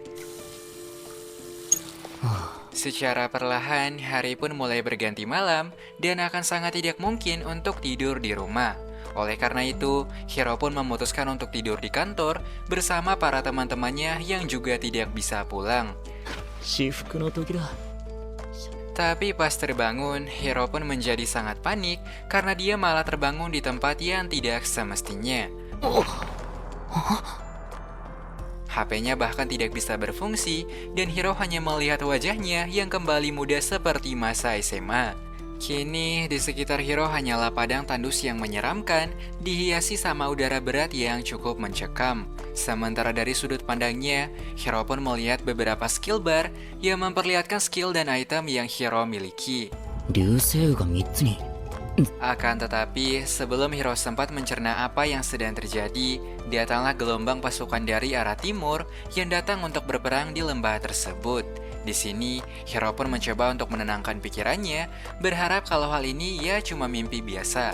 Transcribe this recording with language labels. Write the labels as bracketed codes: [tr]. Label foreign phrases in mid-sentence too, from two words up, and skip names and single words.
[id] Secara perlahan, hari pun mulai berganti malam dan akan sangat tidak mungkin untuk tidur di rumah. Oleh karena itu, Hiro pun memutuskan untuk tidur di kantor bersama para teman-temannya yang juga tidak bisa pulang. [ja] 至福の時だ。 [id] Tapi pas terbangun, Hiro pun menjadi sangat panik karena dia malah terbangun di tempat yang tidak semestinya. HP-nya bahkan tidak bisa berfungsi, dan Hiro hanya melihat wajahnya yang kembali muda seperti masa SMA. Kini, di sekitar Hiro hanyalah padang tandus yang menyeramkan, dihiasi sama udara berat yang cukup mencekam. Sementara dari sudut pandangnya, Hiro pun melihat beberapa skill bar yang memperlihatkan skill dan item yang Hiro miliki. [ja] 流星雨が3つに。 [id] Akan tetapi, sebelum Hiro sempat mencerna apa yang sedang terjadi, datanglah gelombang pasukan dari arah timur yang datang untuk berperang di lembah tersebut. Di sini, Hiro pun mencoba untuk menenangkan pikirannya, berharap kalau hal ini ya cuma mimpi biasa.